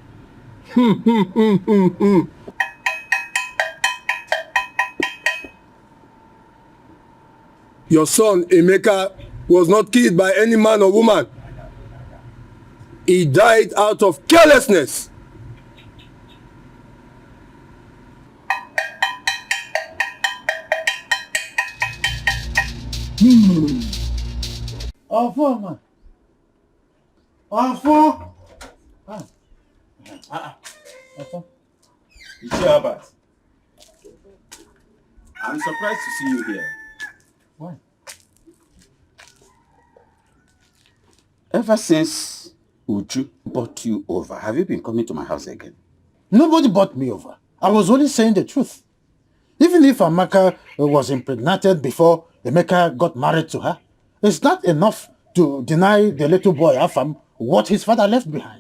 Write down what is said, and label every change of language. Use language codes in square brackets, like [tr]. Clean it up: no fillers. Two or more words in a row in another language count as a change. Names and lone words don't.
[en] Your son, Emeka, was not killed by any man or woman. He died out of carelessness. Ofoma. Ofo. Ichi Albert. I'm surprised to see you here. Why? Ever since Uju brought you over, have you been coming to my house again? Nobody bought me over. I was only saying the truth. Even if Amaka was impregnated before Emeka got married to her, it's not enough to deny the little boy Afam what his father left behind.